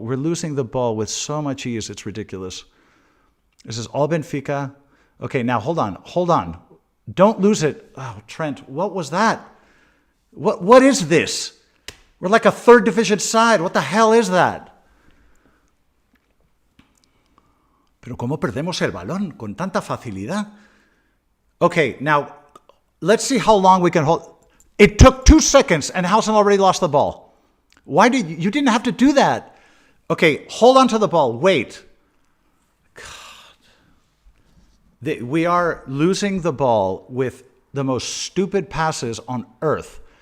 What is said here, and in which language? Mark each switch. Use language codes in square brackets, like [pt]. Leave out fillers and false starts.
[en] We're losing the ball with so much ease, it's ridiculous. This is all Benfica. Okay, now hold on. Don't lose it. Oh, Trent, what was that? What is this? We're like a third division side. What the hell is that? [es] Pero ¿cómo perdemos el balón con tanta facilidad? [en] Okay, now let's see how long we can hold. It took 2 seconds and Hausen already lost the ball. Why did you didn't have to do that? Okay, hold on to the ball. Wait. We are losing the ball with the most stupid passes on earth.